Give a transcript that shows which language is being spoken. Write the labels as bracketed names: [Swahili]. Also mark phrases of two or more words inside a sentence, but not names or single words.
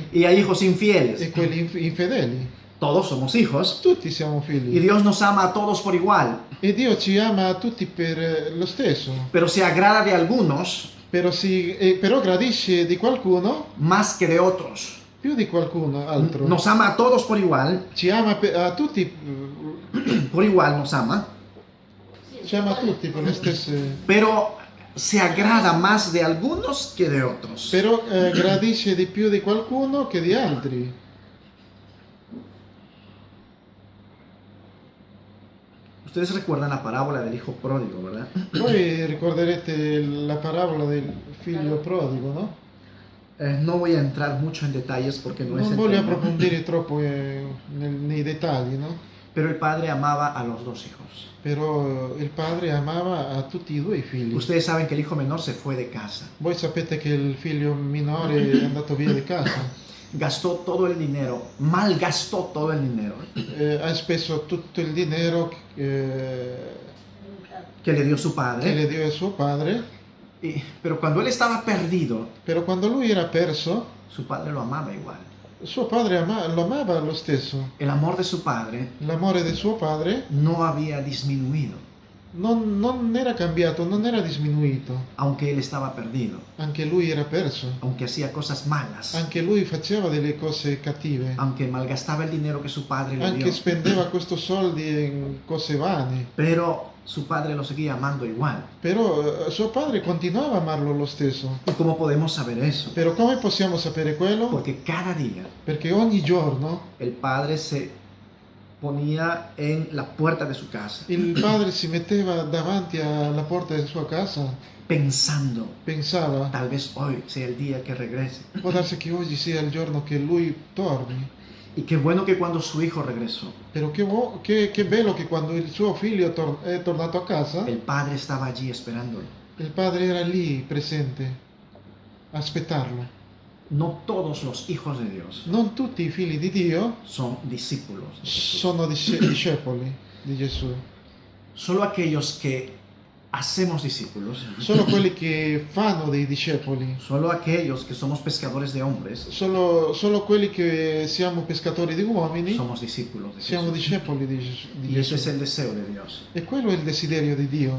[Spanish] y hay hijos infieles. [Italian] e quelli infedeli. [Spanish] Todos somos hijos [Italian] Tutti siamo [Spanish] y [Italian] figli. [Spanish] Dios nos ama a todos por igual. [Italian] E Dio ci ama a tutti per lo stesso. [Spanish] Pero se agrada de algunos [Italian] Però gradisce di qualcuno [Spanish] más que de otros. [Italian] più di qualcuno altro. [Spanish] Nos ama a todos por igual. [Italian] Ci ama a tutti, [Spanish] Por igual nos ama. [Italian] ci ama tutti per le stesse. [Spanish] Pero se agrada más de algunos que de otros. [Italian] Però gradisce di più di qualcuno che di altri. [Spanish] Ustedes recuerdan la parábola del hijo pródigo, ¿verdad? [Italian] Voi ricorderete la parabola del figlio prodigo, no? [Spanish] No voy a entrar mucho en detalles porque no es [Italian] Non [Spanish] el [Italian] voglio [Spanish] tema. [Italian] approfondire troppo nei dettagli, no? [Spanish] Pero el padre amaba a los dos hijos. [Italian] Però il padre amava a tutti e due i figli. [Spanish] Ustedes saben que el hijo menor se fue de casa. [Italian] Voi sapete che il figlio minore è andato via di casa. [Spanish] gastó todo el dinero, malgastó todo el dinero [Italian] Ha speso tutto il dinero [Spanish] que le dio su [Italian] che [Spanish] padre. [Italian] le dio suo padre, [Spanish] Pero cuando él estaba perdido, [Italian] però quando lui era perso, [Spanish] su padre lo amaba igual. [Italian] suo padre lo amava lo stesso. [Spanish] El amor de su padre [Italian] L'amore del suo padre [Spanish] no había disminuido, [Italian] non era cambiato, non era diminuito. [Spanish] aunque él estaba perdido, [Italian] Anche lui era perso. [Spanish] aunque hacía cosas malas, [Italian] Anche lui faceva delle cose cattive. [Spanish] aunque malgastaba el dinero que su padre le [Italian] Anche [Spanish] dio. [Italian] spendeva questi soldi in cose vane. [Spanish] Pero su padre lo seguía amando igual. [Italian] Però suo padre continuava a amarlo lo stesso. [Spanish] ¿Y cómo podemos saber eso? [Italian] Però come possiamo sapere quello? [Spanish] Porque cada día [Italian] Perché ogni giorno [Spanish] el padre se ponía en la puerta de su casa, [Italian] il padre si metteva davanti alla porta della sua casa, [Spanish] pensando, [Italian] pensava, [Spanish] tal vez hoy sea el día que regrese. [Italian] può darsi che oggi sia il giorno che lui torni. [Spanish] Y qué bueno que cuando su hijo regresó, [Italian] Però che bello che quando il suo figlio è tornato a casa, [Spanish] el padre estaba allí esperándolo. [Italian] il padre era lì presente, a aspettarlo. [Spanish] No todos los hijos de Dios [Italian] Non tutti i figli di Dio [Spanish] son discípulos de Jesús. [Italian] sono discepoli di Gesù. [Spanish] Solo aquellos que hacemos discípulos, [Italian] Solo quelli che fanno dei discepoli, [Spanish] solo aquellos que somos pescadores de hombres, [Italian] solo quelli che siamo pescatori di uomini, [Spanish] somos discípulos de [Italian] siamo [Spanish] Jesús. [Italian] discepoli di [Spanish] Y ese es [Italian] Gesù. [Spanish] el deseo de Dios, [Italian] E quello è il desiderio di Dio,